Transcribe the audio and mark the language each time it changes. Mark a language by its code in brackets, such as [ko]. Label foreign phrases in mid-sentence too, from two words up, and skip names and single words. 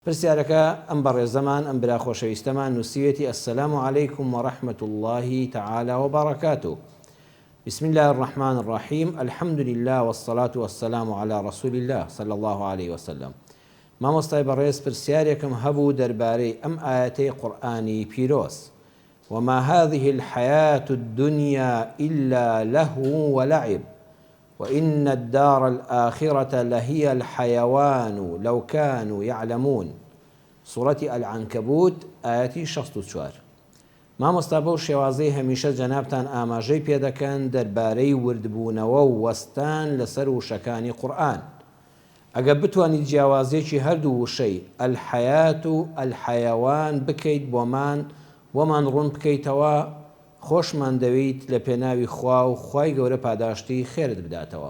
[ckb] پرسیارەکە ئەم بەڕێزەمان ئەم برا خۆشەویستەمان نووسیوێتی [ar] السلام عليكم ورحمة الله تعالى وبركاته. بسم الله الرحمن الرحيم. الحمد لله والصلاة والسلام على رسول الله صلى الله عليه وسلم. [ckb] مامۆستای بەڕێز پرسیارێکم هەبوو دەربارەی ئەم ئاەتەی قورئانی پیرۆز: [ar] وما هذه الحياة الدنيا إلا لهو ولعب وإن الدار الآخرة لهي الحيوان لو كانوا يعلمون. سورة العنكبوت آياتي 64. [ckb] مامۆستا بەو شێوازەی هەمیشە جەنابتان ئاماژەی پێ دەکەن دەربارەی وردبوونەوە و وەستان لەسەر وشەکانی قورئان. ئەگە بتوانیت جیاوازێکی هەردوو وشەی الحەیات و الحەیەوان بکەیت بۆمان ڕوون بکەیتەوە، خۆشمان دەوێت لە پێناوی خوا و خوای گەورە پاداشتی خێرت بداتەوە.